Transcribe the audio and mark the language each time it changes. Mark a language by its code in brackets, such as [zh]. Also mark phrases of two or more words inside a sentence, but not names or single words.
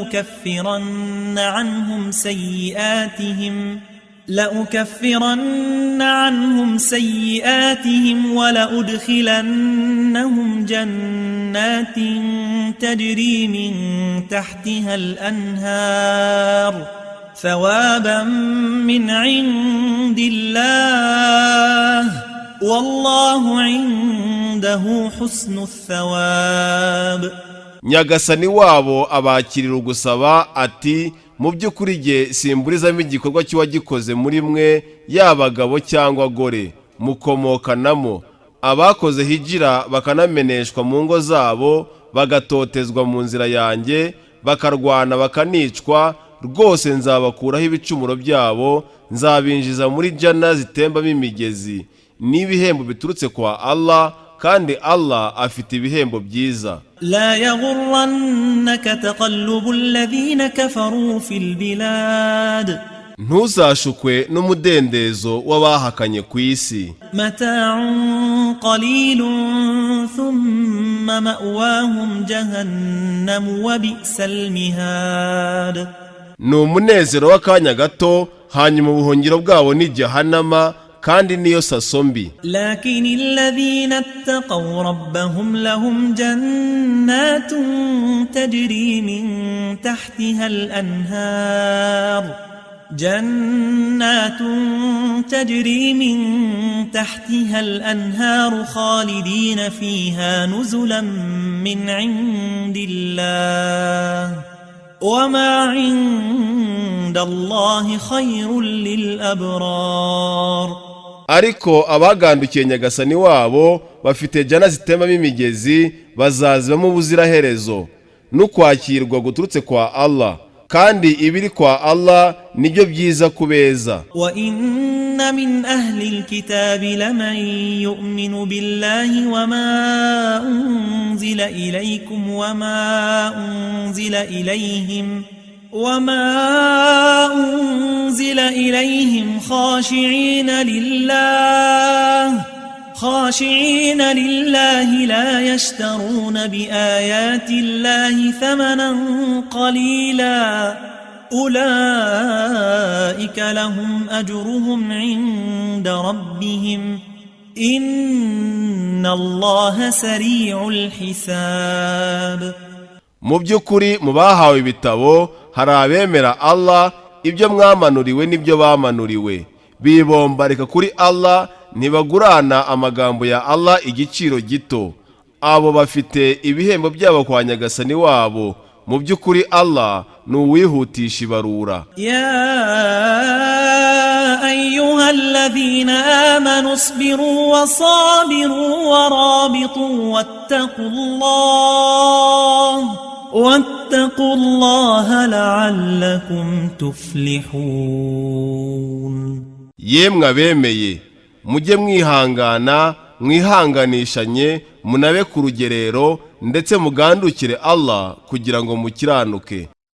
[ar] لأكفرن عنهم سيئاتهم ولأدخلنهم جنات تجري من تحتها الأنهار ثوابا من عند الله والله عنده حسن الثواب. [rw] Nyagasani wabo abakirira ugusaba ati mu by'ukuri jye simburizamo igikorwa cy'uwagikoze muri mwe y'abagabo cyangwa gore mukomokanamo abakoze hijira bakanameneshwa mu ngo zabo bagatotezwa mu nzira yanjye bakarwana bakanicwa rwose nzabakuraho ibicumuro byabo nzabinjiza muri jana zitembamo imigezi n'ibihembo biturutse kwa Allah kandi Allah afite ibihembo byiza. [ar] لا يغرنك تقلب الذين كفروا في البلاد [rw] ntuzashukwe n'umudendezo w'abahakanye ku isi. [ar] متاع قليل ثم مأواهم جهنم وبئس المهاد. [rw] ni umunezero w'akanya gato hanyuma ubuhungiro bwabo ni Jahannama kandi niyo saso mbi. [ar] لكن الذين اتقوا ربهم لهم جنات تجري من تحتها الأنهار خالدين فيها نزلا من عند الله وما عند الله خير للأبرار. [rw] ariko abagandukiye Nyagasani wabo bafite jana zitembamo imigezi bazazibamo ubuziraherezo n'ukwakirwa guturutse kwa Allah kandi ibiri kwa Allah nibyo byiza kubeza. [ar] وإن من أهل الكتاب لمن يؤمن بالله وما أنزل إليكم وما أنزل إليهم خاشعين لله لا يشترون بآيات الله ثمنا قليلا أولئك لهم أجرهم عند ربهم إن الله سريع الحساب. [rw] mu by'ukuri mu bahawe ibitabo hari abemera Allah ibyo mwamanuriwe n'ibyo bamanuriwe bibombarika kuri Allah ntibagurana amagambo ya Allah igiciro gito abo bafite ibihembo byabo kwa Nyagasani wabo mu by'ukuri Allah ni uwihutisha ibarura. [ar] يا أيها الذين آمنوا اصبروا وصابروا ورابطوا واتقوا الله لعلكم تفلحون. [rw] Yemwe abemeye mujye mwihangana mwihanganishanye munabe ku rugerero ndetse mugandukire Allah kugira ngo mukiranuke.